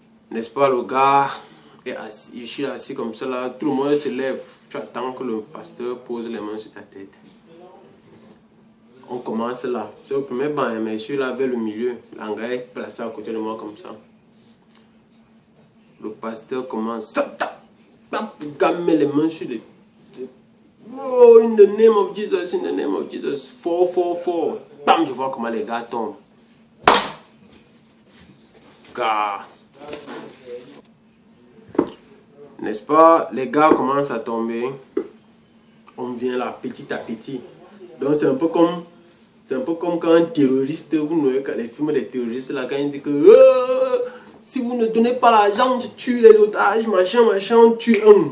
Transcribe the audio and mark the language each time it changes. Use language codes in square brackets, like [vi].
[fr] N'est-ce pas, le gars est assis, je suis assis comme ça là, tout le monde se lève, tu attends que le pasteur pose les mains sur ta tête. On commence là, c'est au premier banc, mais je suis là vers le milieu, l'anga est placé à côté de moi comme ça. Le pasteur commence, met les mains sur les [en] Oh, in the name of Jesus, in the name of Jesus. 4, 4, 4. [fr] Bam, je vois comment les gars tombent. Gars. N'est-ce pas? Les gars commencent à tomber. On vient là petit à petit. Donc c'est un peu comme quand un terroriste, vous voyez les films des terroristes là, quand ils disent que si vous ne donnez pas l'argent, tu tues les otages, machin, on tue un.